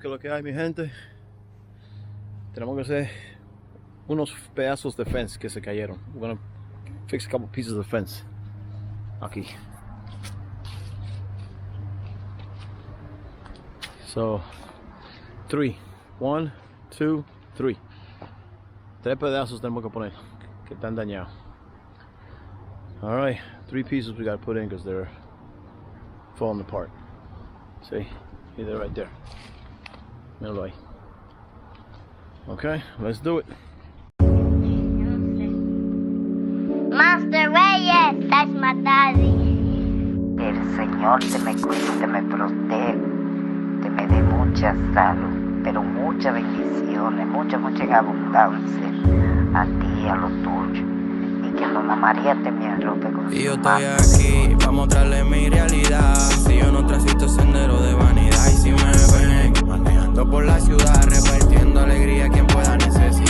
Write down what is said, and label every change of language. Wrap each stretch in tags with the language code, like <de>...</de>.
<es>¿Qué es lo que hay, mi gente? Tenemos que hacer unos pedazos de fence que se cayeron.</es> <en>We're gonna fix a couple pieces of fence.</en> <es>Aquí.</es> <en>So, 3. 1, 2, 3.</en> <es>3 pedazos tenemos que poner que están dañados.</es> <en>Alright, 3 pieces we gotta put in because they're falling apart. See? They're right there.</en> <es>Míralo ahí.</es> <en>Okay, let's do it. Master Reyes, that's my daddy.</en> <es>El Señor te me cuide, te me proteja, te me dé mucha salud, pero muchas bendiciones, mucha abundancia a ti y a los tuyos. Y que Mamá María te me arrope con y yo estoy aquí para mostrarle mi realidad. Si yo no transito sendero de vanidad, y si me ven manejando por la ciudad, repartiendo alegría a quien pueda necesitar.</es>